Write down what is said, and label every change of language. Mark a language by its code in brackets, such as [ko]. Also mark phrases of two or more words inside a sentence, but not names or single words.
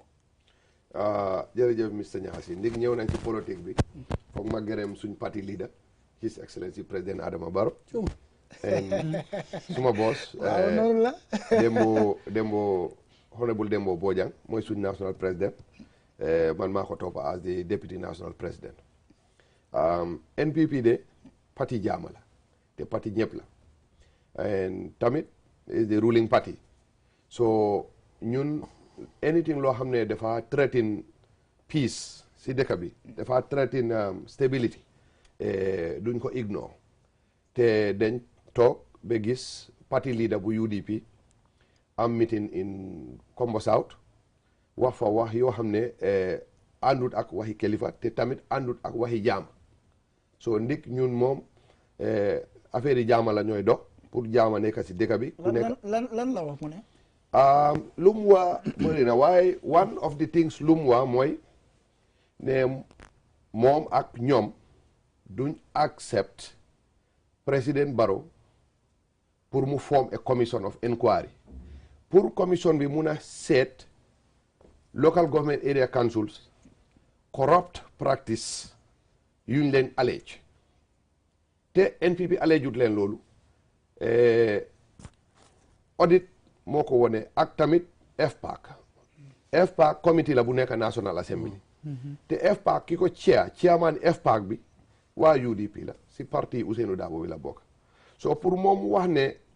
[wo] jërëjëf Mr Niass ndig ñëw nañ ci politique bi foog ma gërëm suñ parti leader His Excellency President Adama Barrow [en] suma boss [wo] noonu la Dembo Honorable Dembo Bojang mooy suñ [en] national president [wo] man maa ko topp [en] as the deputy national president [wo] NPP de parti jaama la te parti ñëpp la and tamit [en] is the ruling party [wo] so ñun anything loo xam ne dafa [en] threaten peace [wo] si dëkk bi dafa [en] threaten stability [wo] duñ ko ignore te dañ toog ba gis [en] party leader [wo] bu UDP am [en] meeting in Kombo South [wo] wax fa wax yoo xam ne àndut ak waxi kilifa te tamit àndut ak waxi jaama so ndik ñun moom affaire yi jaama la ñooy dox pour jaama nekk si dëkk bi ku nekk lan la wax mu ne lu mu waa bëri na waaye [en] one of the things [wo] lu mu waa mooy ne moom ak ñoom duñ accept President Barrow pour mu [en] form a commission of inquiry [wo] pour commission bi mun a seet [en] local government area councils corrupt practice [wo] yuñ leen allege te NPP alleged leen loolu audit moo ko wone ak tamit [en] FPAC committee [wo] la bu nekk National Assembly te FPAC ki ko chairman FPAC bi waa UDP la si parti Ousainou Darboe bi la bokk so pour moom wax ne